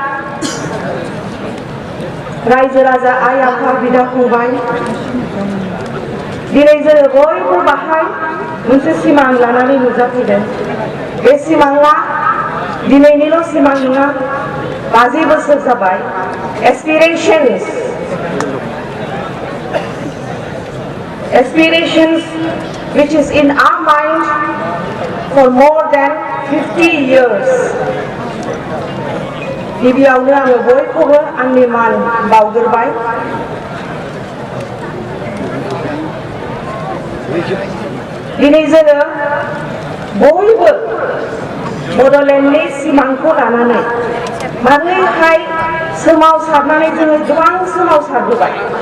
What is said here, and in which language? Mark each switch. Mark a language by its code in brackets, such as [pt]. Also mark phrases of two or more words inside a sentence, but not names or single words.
[brx] रायजो राजा आइ आफा बिदा फंबाय, दिनै जोङो बयबो बाहाय मोनसे सिमां लानानै नुजाफैदों। बे सिमाङा दिनैनिल' सिमां नङा, 50 बोसोर जाबाय। [en] Aspirations which is in our mind for more than 50 years. [brx] गिबियावनो आङो बयखौबो आंनि मान बावग्रोबाय। दिनै जोङो बयबो बड'लेण्डनि सिमांखौ लानानै मानोहाय सोमावसारनानै जोङो गोबां सोमावसारबोबाय।